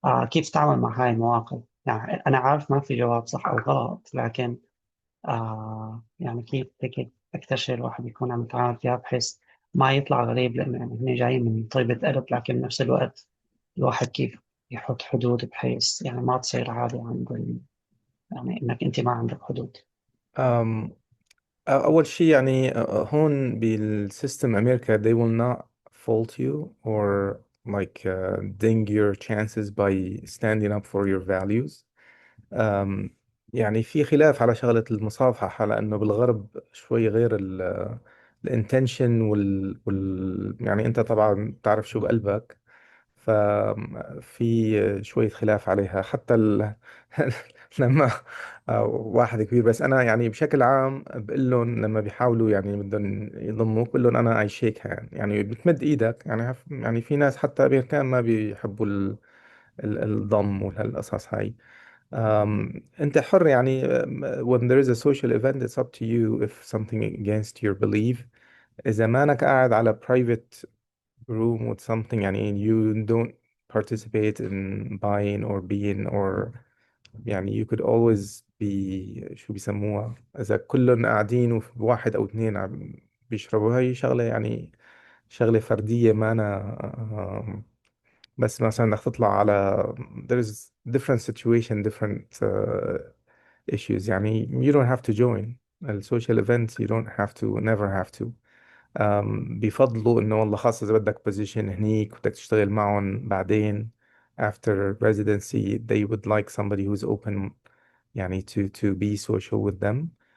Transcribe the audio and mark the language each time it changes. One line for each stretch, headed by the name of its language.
Arabic: كيف تتعامل مع هاي المواقف؟ يعني أنا عارف ما في جواب صح أو غلط، لكن يعني كيف هيك أكثر شيء الواحد يكون عم يتعامل فيها بحيث ما يطلع غريب، لأنه يعني هن جايين من طيبة قلب، لكن بنفس الوقت الواحد كيف يحط حدود بحيث يعني ما تصير عادي عند يعني إنك أنت ما عندك حدود. أم أول شيء يعني هون بالسيستم أمريكا
English: they will not fault you or like ding your chances by standing up for your values.
Arabic: أم يعني في خلاف على شغلة المصافحة، لأنه بالغرب شوي غير الانتنشن يعني أنت طبعا تعرف شو بقلبك، ففي شوية خلاف عليها حتى لما واحد كبير. بس أنا يعني بشكل عام بقول لهم لما بيحاولوا يعني بدهم يضموك، بقول لهم أنا أي شيك هاند، يعني بتمد إيدك. يعني في ناس حتى أمريكان ما بيحبوا الضم وهالقصص هاي. أنت حر يعني.
English: when there is a social event it's up to you if something against your belief.
Arabic: إذا مانك قاعد على
English: private room with something
Arabic: يعني
English: you don't participate in buying or being or
Arabic: يعني
English: you could always be
Arabic: شو بيسموها، إذا كلهم قاعدين وواحد أو اثنين عم بيشربوا، هاي شغلة يعني شغلة فردية. ما أنا بس مثلا بدك تطلع على
English: there's different situation different issues يعني you don't have to join السوشيال events. you don't have to never have to.
Arabic: بيفضلوا انه والله خاصة اذا بدك بوزيشن هنيك بدك تشتغل معهم بعدين
English: after residency they would like somebody who's open يعني to be social with them.